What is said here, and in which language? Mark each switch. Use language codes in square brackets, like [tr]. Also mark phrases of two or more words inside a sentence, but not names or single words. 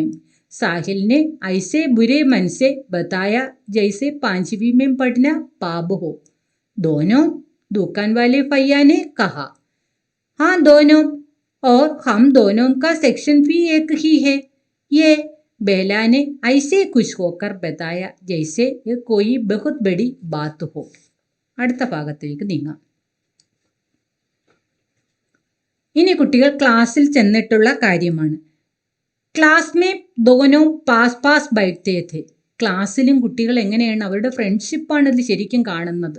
[hi] साहिल ने ऐसे बुरे मन से बताया जैसे 5वीं में पढ़ना पाप हो. दोनों? दुकान वाले भैया ने कहा. हाँ, दोनों, और हम दोनों का सेक्शन भी एक ही है. ये बेला ने ऐसे खुश होकर बताया जैसे ये कोई बहुत बड़ी बात हो. [ml] അടുത്ത ഭാഗത്തേക്ക് നീങ്ങാം. ഇനി കുട്ടികൾ ക്ലാസ്സിൽ ചെന്നിട്ടുള്ള കാര്യമാണ്. [hi] क्लास में दोनों पास पास बैठते थे. [ml] ക്ലാസ്സിലും കുട്ടികൾ എങ്ങനെയാണ് അവരുടെ ഫ്രണ്ട്ഷിപ്പാണ് ഇതിൽ ശരിക്കും കാണുന്നത്.